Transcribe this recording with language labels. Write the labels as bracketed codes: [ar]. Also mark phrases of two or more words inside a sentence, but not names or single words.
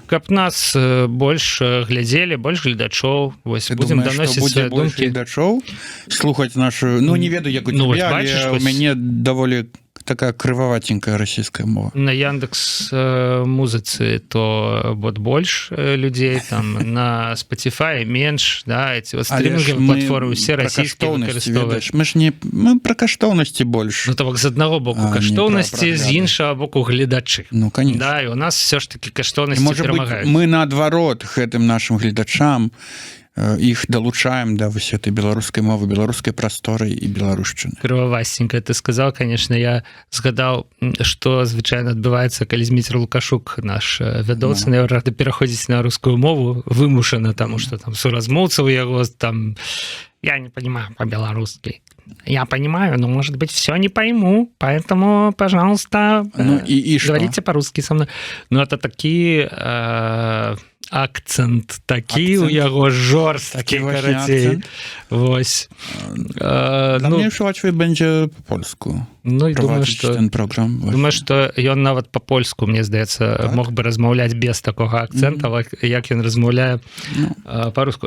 [be] Каб нас больш глядзелі, больш гледачоў, вось будзем даносіць свае думкі. Гледачоў слухаць нашу, ну не ведаю, як у цябе, але у мяне даволі такая крываватенькая расійская мова. На Яндекс музыцы то вот больш людзей, там на Spotify менш, да, [ru] эти вот стриминговые платформы все [be] расійскія выкарыстоўваюць. Мы пра каштоўнасці больш. Ну то бок з аднаго боку каштоўнасці, з іншага боку гледачы. [ru] Ну, конечно. [be] Да, і у нас все ж таки каштоўнасці перамагаюць. Мы наадварот гэтым нашим гледачам іх далучаем да вось этой беларускай мовы, беларускай прасторы і беларушчыны. Крывавасценька [ru] ты сказал, конечно, [be] я згадаў, што звычайна адбываецца, калі Зміцер Лукашук, наш вядоўца, рады пераходзіць на рускую мову вымушана, таму што там суразмоўцаў яго там [ru] я не понимаю по-беларусски. Я понимаю, но, может быть, все не пойму, поэтому, пожалуйста, говорите по-русски со мной. Ну, это такие... [be] акцент такі у яго жорсткі, карацей. Вось. Мне швачвай бэндзе па-польску. Ну, і думаю, што ён нават па-польску, мне здаецца, мог бы размаўляць без такога акцента, як ён размаўляе па-руску.